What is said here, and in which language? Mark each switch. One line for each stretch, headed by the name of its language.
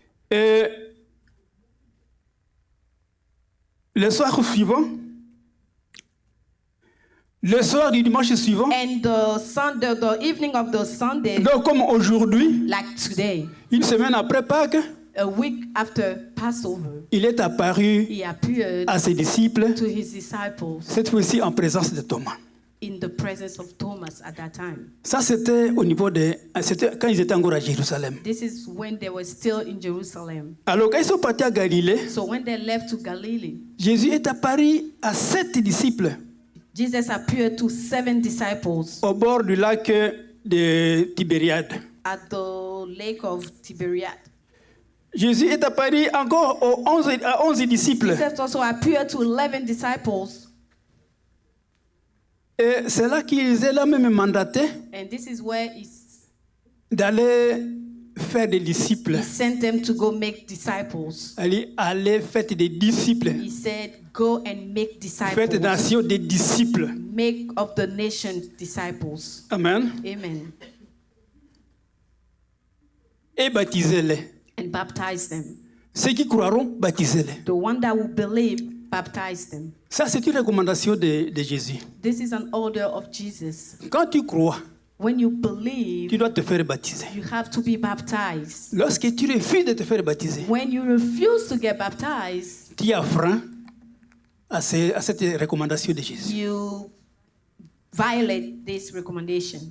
French: Et le soir suivant, le soir du dimanche suivant,
English: And the evening of the Sunday,
French: donc comme aujourd'hui,
English: like today,
French: une semaine après Pâques,
English: a week after Passover,
French: il est apparu
English: he appeared
French: à ses disciples,
English: to his disciples
French: cette fois-ci en présence de Thomas.
English: in the presence of Thomas at that time.
French: Ça, c'était au niveau c'était quand ils étaient encore à Jérusalem.
English: This is when they were still in Jerusalem.
French: Alors, quand ils sont partis à Galilée,
English: So when they left to Galilee,
French: Jésus est apparu à 7 disciples
English: Jesus appeared to 7 disciples
French: au bord du lac de Tibériade.
English: at the lake of Tiberias.
French: Jésus est apparu encore à 11 disciples.
English: Jesus also appeared to 11 disciples.
French: Et c'est là qu'ils étaient même mandatés
English: And this is where
French: d'aller faire des disciples.
English: he sent them to go make disciples.
French: Aller faire des disciples.
English: He said, go and make
French: Faites des disciples. nations des disciples.
English: Make of the nations disciples.
French: Amen.
English: Amen.
French: Et baptisez-les.
English: And baptize them.
French: Ceux qui croiront, baptisez-les.
English: The one that will believe, baptize them.
French: Ça, c'est une recommandation de Jésus.
English: This is an order of Jesus.
French: Quand tu crois,
English: When you
French: tu
English: believe,
French: dois te faire baptiser.
English: you have to be baptized.
French: Lorsque tu refuses de te faire baptiser,
English: When you refuse to get baptized,
French: tu affreins à cette recommandation de Jésus.
English: you violate this recommendation.